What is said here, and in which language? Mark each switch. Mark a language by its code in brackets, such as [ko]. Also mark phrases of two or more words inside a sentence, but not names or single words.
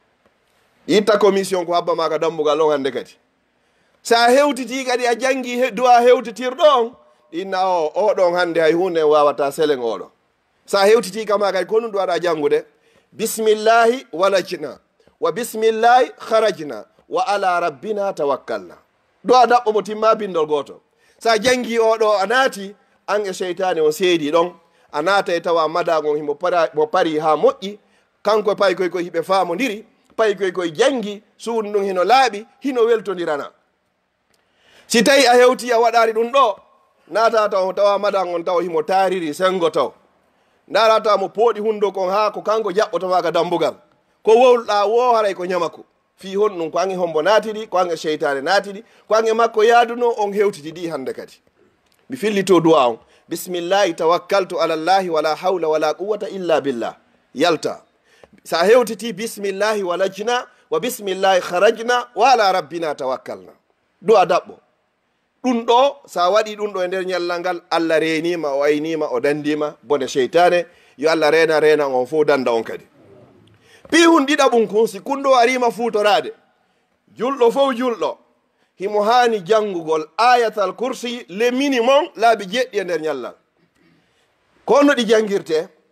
[ff] itta commission ko habba ma ka dambugal on hande kadi sa hewtiti kadi a jangi du'a hewtitirɗo on inna oɗon hande hay hunde wawata selen oɗo sa hewtiti kama kadi ko ɗum ɗuwaɗa jangude [ar] بسم الله ولجنا وبسم الله خرجنا وعلى ربنا توكلنا [ff] du'a daɓɓo mo timma bindol goto sa jangi oɗo a naati an e cheytane o seedi ɗon a naata e tawa madagon himo pari ha moƴƴi kanko pay koy koye hiɓe famodiri pay koy koye jangi suudu ɗum hino laaɓi hino weltodirana si tawi a hewti a waɗari ɗum ɗo naata tawa madagon tawa himo tariri sengo taw darata mo pooɗi hundo kon ha ko kanko jaɓɓotoma ka dambugal ko wowlɗa wo haray ko ñamako fi hon ɗum ko ange hombo naatiɗi ko ange cheytane naatiɗi ko ange makko yaaduno on hewtiti ɗi hande kadi mi fillito duwa on [ar] بسم الله توكلت على الله ولا حول ولا قوة إلا بالله [ff] yalta sa hewtiti [ar] بسم الله ولجنا وبسم الله خرجنا وعلى ربنا توكلنا [ff] du'a daɓɓo ɗum ɗo sa waɗi ɗum ɗo e nder ñallal ngal allah renima o aynima o dandima bone cheytane yo allah rena on fof danda on kadi pihun ɗiɗaɓum kun si kunɗo arima futorade julɗo fof julɗo himo hani jangugol [ar] آية الكرسي [ff] le minimum laabi jeɗɗi e nder ñallal kono ɗi jangirte